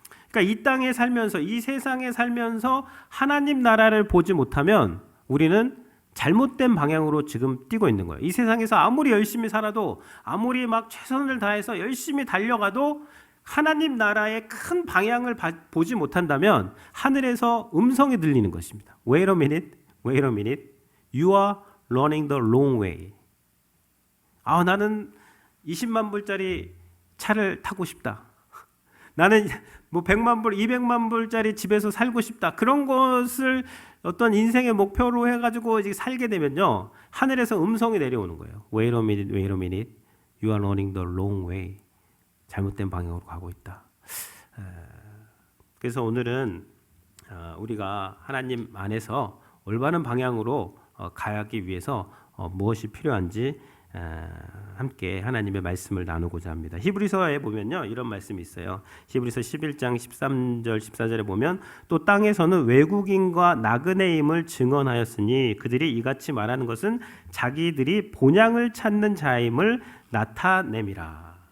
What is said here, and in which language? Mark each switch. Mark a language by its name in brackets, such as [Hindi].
[Korean] 그러니까 이 땅에 살면서 이 세상에 살면서 하나님 나라를 보지 못하면 우리는 잘못된 방향으로 지금 뛰고 있는 거예요. 이 세상에서 아무리 열심히 살아도 아무리 막 최선을 다해서 열심히 달려가도 하나님 나라의 큰 방향을 보지 못한다면 하늘에서 음성이 들리는 것입니다. [English] Wait a minute, wait a minute, you are running the wrong way. [Korean] 나는 20만 불짜리 차를 타고 싶다. 나는 뭐 100만 불, 200만 불짜리 집에서 살고 싶다. 그런 것을 어떤 인생의 목표로 해가지고 이제 살게 되면요, 하늘에서 음성이 내려오는 거예요. [English] Wait a minute, wait a minute, you are running the wrong way. [Korean] 잘못된 방향으로 가고 있다. 그래서 오늘은 우리가 하나님 안에서 올바른 방향으로 가기 위해서 무엇이 필요한지 함께 하나님의 말씀을 나누고자 합니다. 히브리서에 보면요 이런 말씀이 있어요. 히브리서 11장 13절 14절에 보면 또 땅에서는 외국인과 나그네임을 증언하였으니 그들이 이같이 말하는 것은 자기들이 본향을 찾는 자임을 나타냄이라.